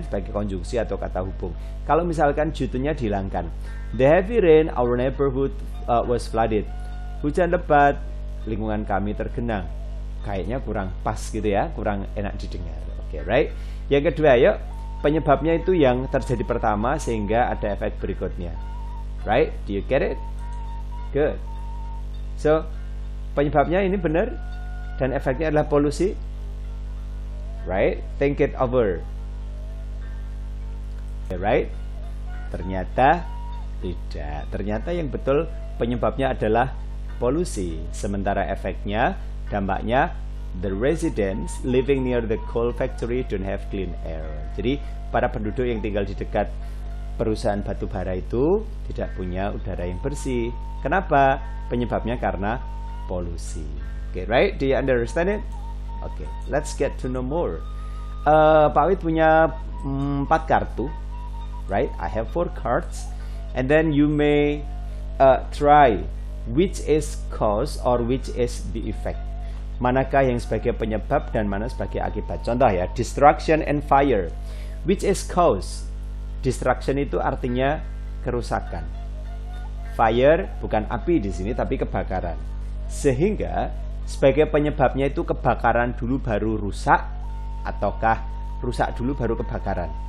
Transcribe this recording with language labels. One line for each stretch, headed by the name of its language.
Indonesian: Sebagai konjungsi atau kata hubung. Kalau misalkan due-nya dihilangkan.
English: The heavy rain, our neighborhood was flooded.
Indonesian: Hujan lebat, lingkungan kami tergenang. Kayaknya kurang pas gitu ya, kurang enak didengar. Oke, right? Yang kedua, yuk. Penyebabnya itu yang terjadi pertama sehingga ada efek berikutnya.
English: Right? Do you get it? Good.
Indonesian: So, penyebabnya ini benar dan efeknya adalah polusi.
English: Right? Think it over.
Indonesian: Right? Ternyata tidak. Ternyata yang betul penyebabnya adalah polusi. Sementara efeknya, dampaknya,
English: the residents living near the coal factory don't have clean air.
Indonesian: Jadi, para penduduk yang tinggal di dekat perusahaan batu bara itu tidak punya udara yang bersih. Kenapa? Penyebabnya karena polusi.
English: Okay, right? Do you understand it? Okay, let's get to know more. Pak Wid
Indonesian: punya 4 kartu,
English: right? I have 4 cards, and then you may try which is cause or which is the effect.
Indonesian: Manakah yang sebagai penyebab dan mana sebagai akibat.
English: Contoh ya, destruction and fire. Which is cause?
Indonesian: Destruction itu artinya kerusakan. Fire bukan api di sini tapi kebakaran. Sehingga sebagai penyebabnya itu kebakaran dulu baru rusak ataukah rusak dulu baru kebakaran.